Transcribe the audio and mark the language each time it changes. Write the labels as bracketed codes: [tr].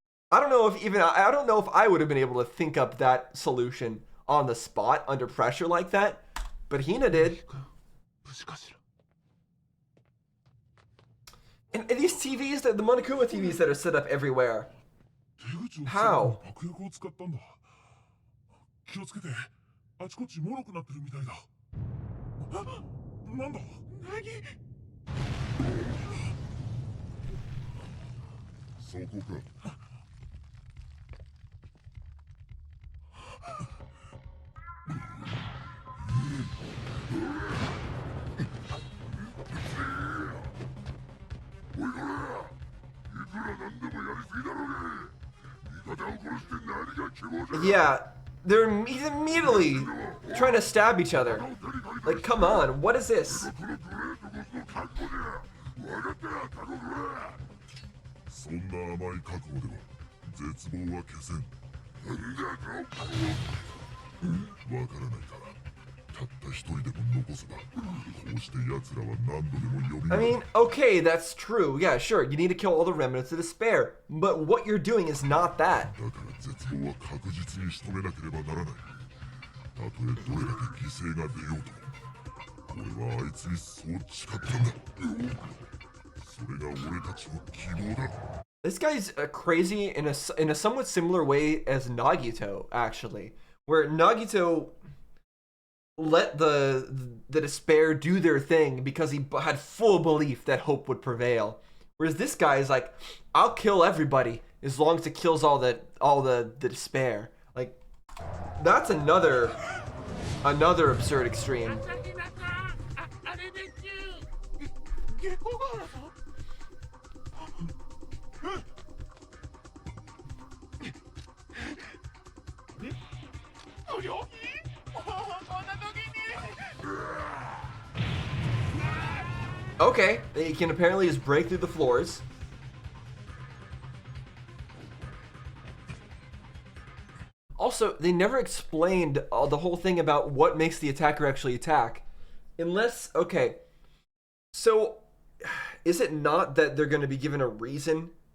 [en] I don't know if I would have been able to think up that solution on the spot under pressure like that, but Hina did. And these TVs, the Monokuma TVs that are set up everywhere. [ja] 手口を [en] How? [ja] 爆薬を使ったんだ気をつけてあちこち脆くなってるみたいだなんだそこか [en] Yeah, he's immediately trying to stab each other. Like, come on, what is this? [ja] そんな甘い覚悟では絶望は消せんわからないかたった一人でも残せばこうして奴らは何度でも呼び [en] I mean, okay, that's true. Yeah, sure, you need to kill all the remnants of despair. But what you're doing is not that. [ja] だから絶望は確実に仕留めなければならないたとえどれだけ犠牲が出ようと俺はあいつにそう誓ったんだそれが俺たちの希望だ [en] This guy's crazy in a somewhat similar way as Nagito, actually. where Nagito let the despair do their thing because he had full belief that hope would prevail. Whereas this guy is like, I'll kill everybody as long as it kills all the despair. Like, that's another absurd extreme. [ja] あれです下戸ヶ原さん不良品こんな時に [en] Okay, he can apparently just break through the floors. Also, they never explained the whole thing about what makes the attacker actually attack. Unless, okay, so is it not that they're going to be given a reason?